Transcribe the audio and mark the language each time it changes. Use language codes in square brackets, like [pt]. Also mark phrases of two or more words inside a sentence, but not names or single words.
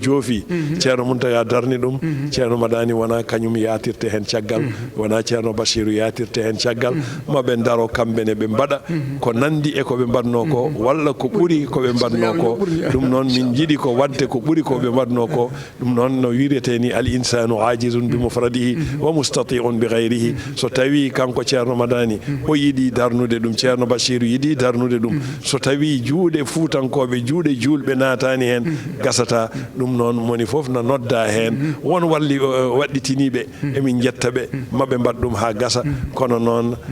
[ff] joofi ceerno Muntaga darni ɗum ceerno Madani wona kañum yatirte hen caggal wona ceerno Bachiru yatirte hen caggal maɓe daro kamɓene ɓe mbaɗa ko nandi e koɓe mbaɗno ko walla ko ɓuuri koɓe mbaɗno ko ɗum noon min jiiɗi ko wadde ko ɓuuri koɓe mbaɗno ko ɗum noon no wirete ni [ar] الإنسان عاجز بمفرده ومستطيع بغيره [ff] so tawi kanko ceerno Madani o yiɗi darnude ɗum ceerno Bachiru yiɗi darnude ɗum so tawi juuɗe fuutankoɓe juuɗe julɓe natani hen gasata ɗum noon moni fof no nodda hen won waɗɗitiniɓe emin jettaɓe maɓe mbaɗ ɗum ha gasa kono noon